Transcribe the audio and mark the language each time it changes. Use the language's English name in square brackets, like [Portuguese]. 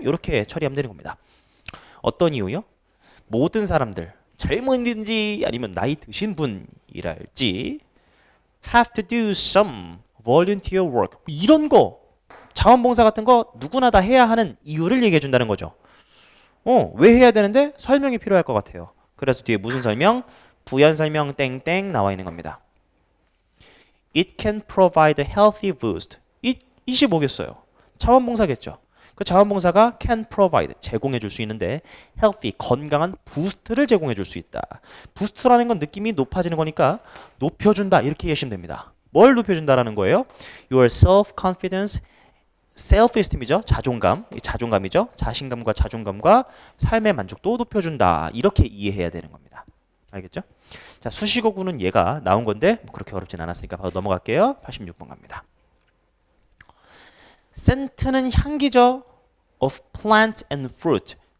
[Korean] 이렇게 처리하면 되는 겁니다. 어떤 이유요? 모든 사람들, 젊은이든지 아니면 나이 드신 분이랄지 [English] have to do some volunteer work [Korean] 이런 거 자원봉사 같은 거 누구나 다 해야 하는 이유를 얘기해 준다는 거죠. 왜 해야 되는데 설명이 필요할 것 같아요. 그래서 뒤에 무슨 설명? 부연 설명 땡땡 나와 있는 겁니다. [English] It can provide a healthy boost. [Korean] it이 뭐겠어요? 자원봉사겠죠. 그 자원봉사가 [English] can provide [Korean] 제공해 줄 수 있는데 healthy 건강한 부스트를 제공해 줄 수 있다. 부스트라는 건 느낌이 높아지는 거니까 높여준다 이렇게 이해하시면 됩니다. 뭘 높여준다라는 거예요? [English] Your self-confidence, self-esteem이죠. [Korean] 자존감, 자존감이죠. 자신감과 자존감과 삶의 만족도 높여준다. 이렇게 이해해야 되는 겁니다. 알겠죠? 자, 수식어구는 얘가 나온 건데 뭐 그렇게 어렵진 않았으니까 바로 넘어갈게요. 86번 갑니다. 센트는 향기죠. [English] of plant and fruit.